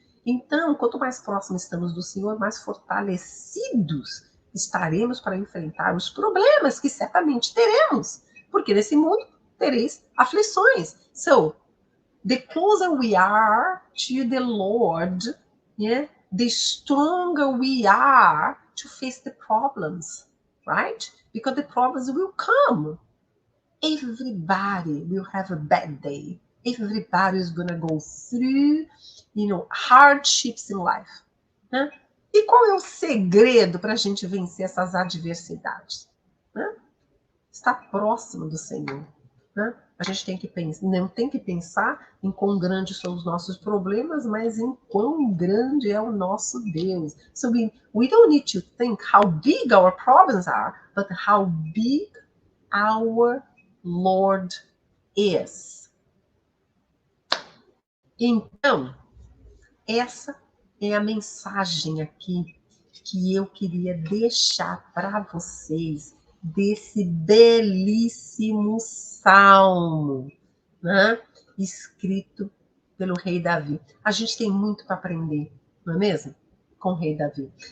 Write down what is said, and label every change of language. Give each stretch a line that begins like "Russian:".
Portuguese: Então, quanto mais próximos estamos do Senhor, mais fortalecidos estaremos para enfrentar os problemas que certamente teremos, porque nesse mundo tereis aflições.
English: So, the closer we are to the Lord, yeah, the stronger we are to face the problems, right? Because the problems will come. Everybody will have a bad day. Everybody is going to go through, hardships in life.
Portuguese: Né? E qual é o segredo para a gente vencer essas adversidades? Né? Estar próximo do Senhor. Né? A gente tem que pensar, não tem que pensar em quão grandes são os nossos problemas, mas em quão grande é o nosso Deus.
English: So we don't need to think how big our problems are, but how big our Lord is.
Portuguese: Então, essa é a mensagem aqui que eu queria deixar para vocês desse belíssimo salmo, né? Escrito pelo rei Davi. A gente tem muito para aprender, não é mesmo? Com o rei Davi.